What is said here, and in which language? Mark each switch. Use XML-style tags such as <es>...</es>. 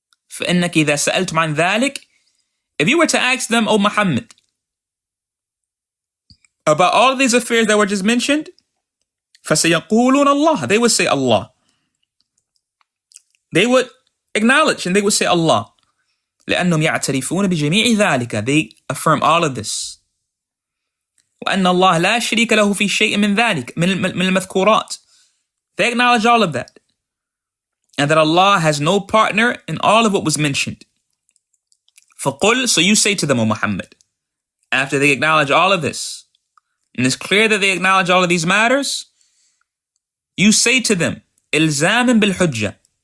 <ar>فَإِنَّكَ إِذَا سَأَلْتُمْ عَنْ ذَلِكَ.</ar> <en>If you were to ask them, O Muhammad, about all of these affairs that were just mentioned,</en> <ar>فَسَيَقُولُونَ اللَّهِ.</ar> <en>They would say Allah. They would acknowledge and they would say Allah.</en> <ar>لأنهم يعترفون بجميع ذلك.</ar> <en>They affirm all of this.</en> <ar>وأن الله لا شريك له في شيء من ذلك من المذكورات.</ar> <en>They acknowledge all of that. And that Allah has no partner in all of what was mentioned.</en> <ar>فَقُلْ.</ar> <en>So you say to them, O Muhammad, after they acknowledge all of this, and it's clear that they acknowledge all of these matters, you say to them,</en> <ar>إِلْزَامٍ بِالْحُجَّةِ.</ar>